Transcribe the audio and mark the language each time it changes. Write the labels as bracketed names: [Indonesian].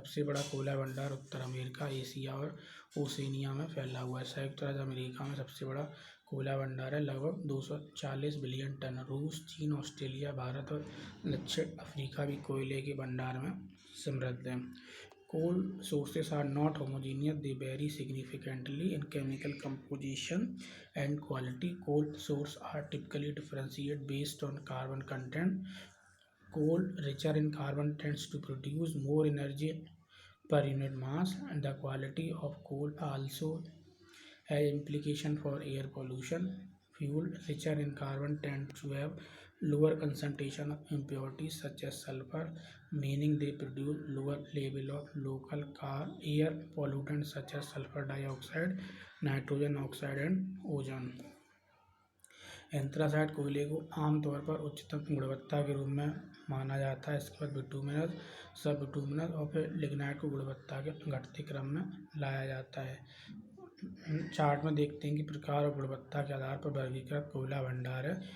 [Hindi] सबसे बड़ा कोयला भंडार उत्तर अमेरिका, एशिया और ओशिनिया में फैला हुआ है। संयुक्त राज्य अमेरिका में सबसे बड़ा कोयला भंडार है, लगभग 240 बिलियन टन। रूस, चीन, ऑस्ट्रेलिया, भारत और दक्षिण अफ्रीका भी कोयले के भंडार में समृद्ध हैं। [English] Coal sources are not homogeneous, they vary significantly in chemical composition and quality. Coal sources are typically differentiated based on carbon content. Coal richer in carbon tends to produce more energy per unit mass, and the quality of coal also has implication for air pollution. Fuel richer in carbon tend to have lower concentration of impurities such as sulfur, meaning they produce lower level of local air pollutants such as sulfur dioxide, nitrogen oxide and ozone. [Hindi] Anthracite कोयले को आमतौर पर उच्चतम गुणवत्ता के रूप में माना जाता है। इसके बाद बिटुमिनस, सब बिटुमिनस और फिर लिग्नाइट को गुणवत्ता के घटते क्रम में लाया जाता है। चार्ट में देखते हैं कि प्रकार और गुणवत्ता के आधार पर वर्गीकृत कोयला भंडार है।